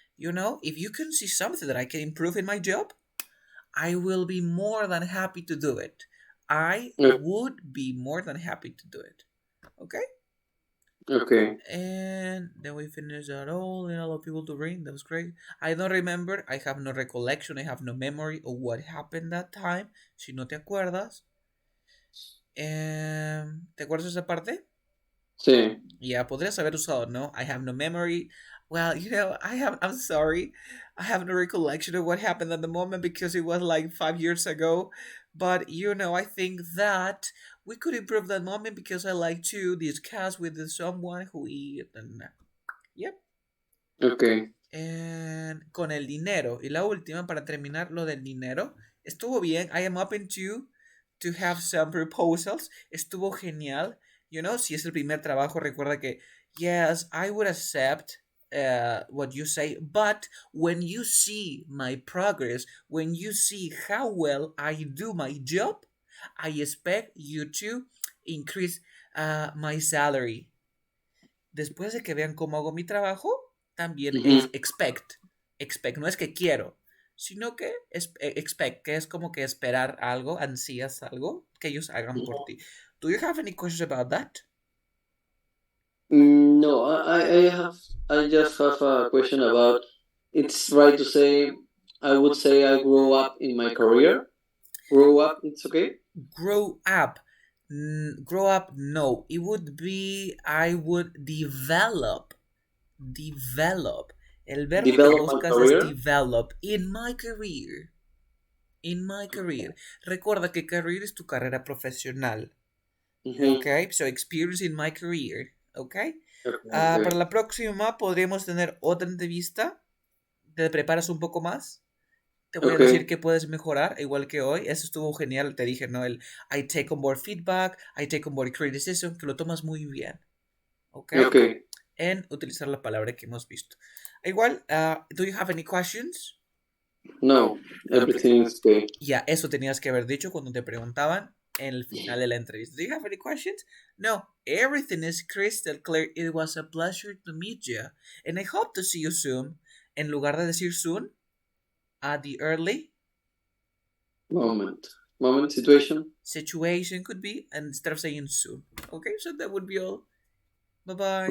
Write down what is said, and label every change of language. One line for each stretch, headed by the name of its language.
English: You know, if you can see something that I can improve in my job, I will be more than happy to do it. I would be more than happy to do it. Okay? Okay. And then we finished that all and all of people to ring. That was great. I don't remember. I have no recollection. I have no memory of what happened that time.
Spanish: Si no te acuerdas. ¿Te acuerdas de esa parte? Sí.
English: Yeah,
Spanish: podrías haber usado, no?
English: I have no memory. Well, you know, I'm sorry. I have no recollection of what happened at the moment because it was like 5 years ago. But, you know, I think that we could improve that moment because I like to discuss with someone who eat and... Yep. Okay. And
Spanish: con el dinero. Y la última, para terminar, lo del dinero. Estuvo bien.
English: I am open to have some proposals.
Spanish: Estuvo genial.
English: You know,
Spanish: si es el primer trabajo, recuerda que,
English: yes, I would accept what you say, but when you see my progress, when you see how well I do my job, I expect you to increase my salary.
Spanish: Después de que vean cómo hago mi trabajo, también expect. Expect, no es que quiero, sino que expect, que es como que esperar algo, ansías algo, que ellos hagan por ti.
English: Do you have any questions about that? No, I just have a question about, it's right to say, I would say I grew up in my career. Grow up, it's okay? Grow up. Grow up, no. It would be, I would develop. Develop.
Spanish: El verbo
English: Develop
Spanish: que buscas
English: my
Spanish: es
English: career? develop. In my career. In my career.
Spanish: Recuerda que career es tu carrera profesional.
English: Ok, so experience in my career. Ok.
Spanish: Para la próxima podríamos tener otra entrevista. Te preparas un poco más. Te voy a decir que puedes mejorar, igual que hoy. Eso estuvo genial. Te dije, ¿no? El
English: I take on board feedback, I take on board criticism,
Spanish: que lo tomas muy bien. Ok. En utilizar la palabra que hemos visto. Igual,
English: do you have any questions? No, everything is okay.
Spanish: Ya, eso tenías que haber dicho cuando te preguntaban en el final de la entrevista.
English: Do you have any questions? No, everything is crystal clear. It was a pleasure to meet you. And I hope to see you soon.
Spanish: En lugar de decir soon,
English: at the early moment. moment, situation. Situation could be, and instead of saying soon. Okay, so that would be all. Bye bye.